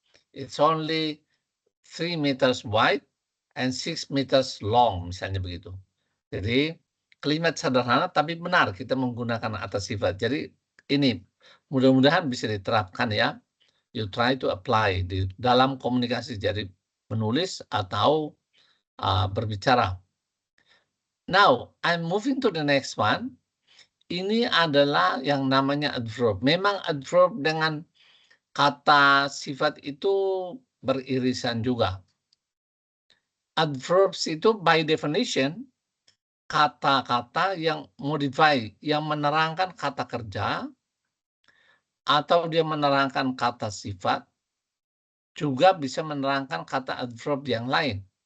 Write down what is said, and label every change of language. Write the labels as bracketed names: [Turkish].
[English] It's only 3 meters wide and 6 meters long, [Indonesian] misalnya begitu. Jadi, kalimat sederhana tapi benar kita menggunakan atas sifat. Jadi, ini mudah-mudahan bisa diterapkan ya. [English] You try to apply [Indonesian] di dalam komunikasi, jadi menulis atau berbicara. [English] Now, I'm moving to the next one. [Indonesian] Ini adalah yang namanya adverb. Memang adverb dengan kata sifat itu beririsan juga. Adverbs itu by definition kata-kata yang modify, yang menerangkan kata kerja atau dia menerangkan kata sifat, juga bisa menerangkan kata adverb yang lain.